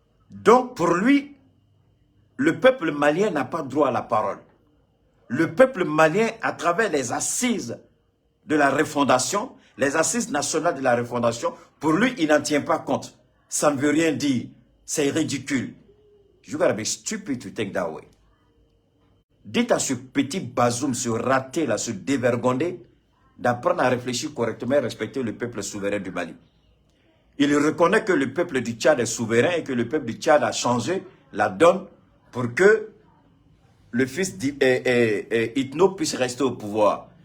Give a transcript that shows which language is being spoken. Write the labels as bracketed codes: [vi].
[fr] Donc, pour lui, le peuple malien n'a pas droit à la parole. Le peuple malien, à travers les assises de la refondation, les assises nationales de la refondation, pour lui, il n'en tient pas compte. Ça ne veut rien dire. C'est ridicule. [en] You gotta be stupid to think that way. [fr] Dites à ce petit Bazoum, ce raté là, ce dévergondé, d'apprendre à réfléchir correctement et respecter le peuple souverain du Mali. Il reconnaît que le peuple du Tchad est souverain et que le peuple du Tchad a changé la donne pour que le fils d'Itno puisse rester au pouvoir.